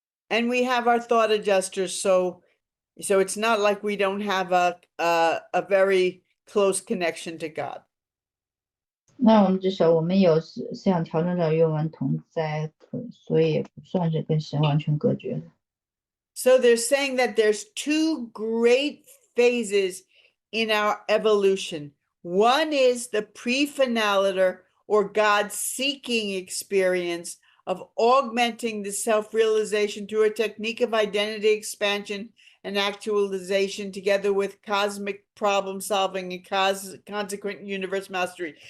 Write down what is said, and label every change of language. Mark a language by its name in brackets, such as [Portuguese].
[English] And we have our thought adjusters, so it's not like we don't have a very close connection to God. [Chinese] 那我们至少我们有思想调整者与我们同在，所以也不算是跟神完全隔绝的。 [English] So they're saying that there's two great phases in our evolution. One is the pre-finaliter or God-seeking experience of augmenting the self-realization through a technique of identity expansion and actualization together with cosmic problem solving and consequent universe mastery.